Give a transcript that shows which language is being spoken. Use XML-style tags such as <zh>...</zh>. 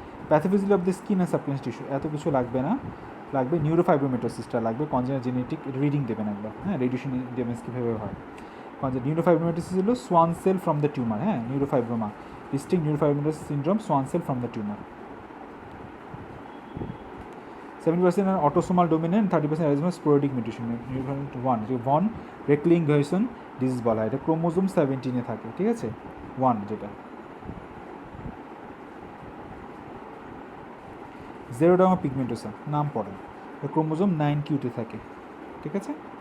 <bn>Pathophysiology of the skin and সাবক্লিনিয়াস tissue, এত কিছু লাগবে না, লাগবে নিউরোফাইব্রোমেটোসিসটা লাগবে, কনজেনিটাল জেনেটিক রিডিং দেবেন একবার, হ্যাঁ, রেডিয়েশন ড্যামেজ কীভাবে হয়।</bn> <en>Neurofibromatosis হলো Schwann cell from the tumour, হ্যাঁ, neurofibroma, distinct neurofibromatosis syndrome, Schwann cell from the tumour. 70% are autosomal dominant, 30% are sporadic mutation.</en> <bn>1 von রেকলিং-ঘয়সন disease বলা হয়, এটা ক্রোমোজোম 17-এ থাকে, ঠিক আছে, 1 যেটা। জেরোডার্মা পিগমেন্টোসা নাম পড়েন, ক্রোমোজোম 9q-তে থাকে, ঠিক আছে।</bn>